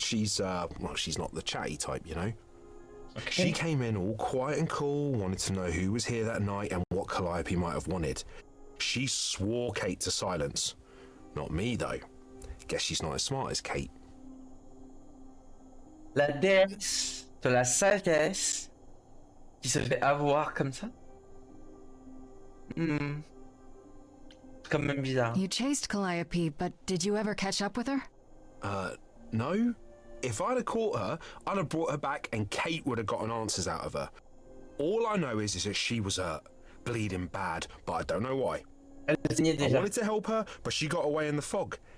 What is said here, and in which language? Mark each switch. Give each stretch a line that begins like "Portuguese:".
English: She's not the chatty type, you know? Okay. She came in all quiet and cool, wanted to know who was here that night and what Calliope might have wanted. She swore Kate to silence. Not me, though. Guess she's not as smart as Kate.
French: La déesse de la sagesse qui se fait avoir comme ça. C'est quand même bizarre.
English: You chased Calliope, but did you ever catch up with her? No? If I'd have caught her, I'd have brought her back and Kate would have gotten answers out of her. All I know is that she was hurt, bleeding bad, but I don't know why.
French: Elle saignait
English: I
French: déjà.
English: wanted to help her, but she got away in the fog.